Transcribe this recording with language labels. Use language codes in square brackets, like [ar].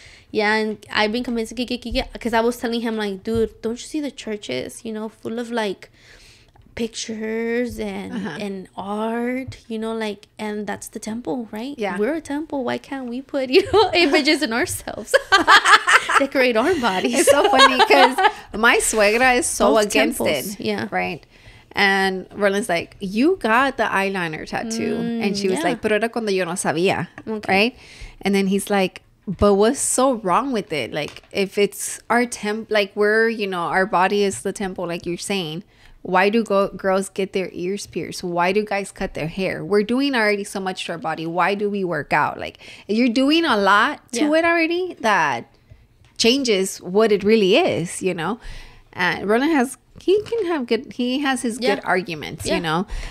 [en] Yeah, and I've been convinced, because I was telling him, like, dude, don't you see the churches, you know, full of like pictures and art, you know, like, and that's the temple, right? Yeah, we're a temple. Why can't we put, you know, images in ourselves? Decorate our bodies. It's so funny because my suegra is so Both against temples. it. Yeah, right. And Roland's like, you got the eyeliner tattoo. [es] And she was like, pero era cuando yo no sabía. [en] Okay. Right? And then he's like, but what's so wrong with it? Like, if it's our like we're, you know, our body is the temple, like you're saying. Why do girls get their ears pierced? Why do guys cut their hair? We're doing already so much to our body. Why do we work out? Like, you're doing a lot to it already that changes what it really is, you know? And Roland has... He has his good arguments, you know?